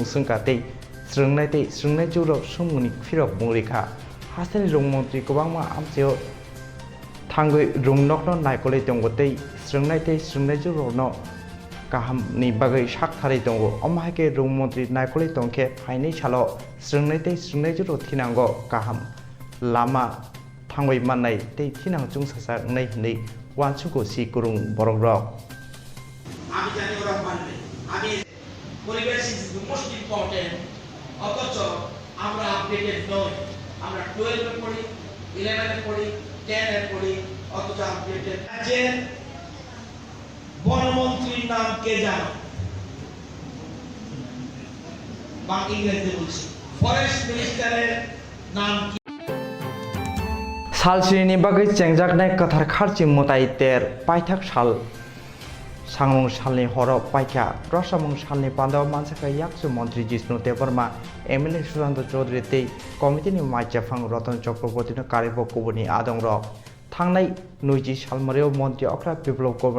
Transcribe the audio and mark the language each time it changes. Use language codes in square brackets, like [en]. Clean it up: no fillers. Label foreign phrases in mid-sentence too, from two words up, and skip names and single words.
[trp] sungkatei srungnai juro sungmuni phirok murikha hasteni rung Mantri kobangma amcheo thangoi rungnok no naikolai tongotei srungnai juro no kaham ni bagai sakthari tongo omhaike rung Mantri naikolai tongkhe phainei salo srungnai juro thinango kaham lama thangoi mannai tei thinang chungsasak nei hinei wansuko si kurung borok rok [bn] আমি জানি ওরা মানবে আমি পরিবেশ [en] is the most important [bn] অথচ আমরা আপডেটেড নই আমরা 12 এ পড়ি 11 এ পড়ি 10 এ পড়ি অথচ আপডেটেড যে বনমন্ত্রীর নাম কে জানো বাকি ইংরেজিতে বলছি [en] forest minister's [bn] নাম কি [trp] Salsini bagai cengjak nai kathar kharchi mutai ter paithak sal Sangmung salni horo paika Rosamung salni pandaw mansaka yaksu Mantri Jishnu Devarma MLA Suranto Chaudhary tei Committee ni Maijafang Ratan Chakraborty no Karibo Kubuni Adongro Thangnai Nuiji Salmareo Monti Okra Biplop Kumar